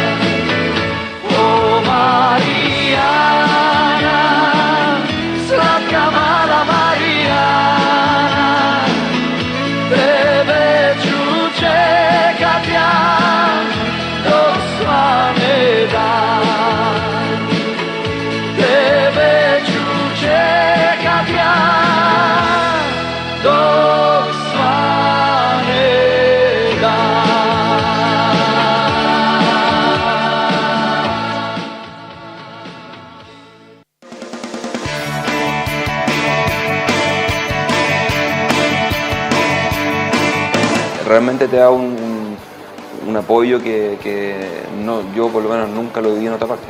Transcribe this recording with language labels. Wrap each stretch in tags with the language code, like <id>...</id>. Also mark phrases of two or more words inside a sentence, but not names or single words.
<hr>O Marijana, slatka mala Marijana, tebe ću čekat ja dok svane dan. Tebe ću čekat ja dok svane dan.</hr> <es>Realmente te da un apoyo que no, yo por lo menos nunca lo viví en otra parte.</es>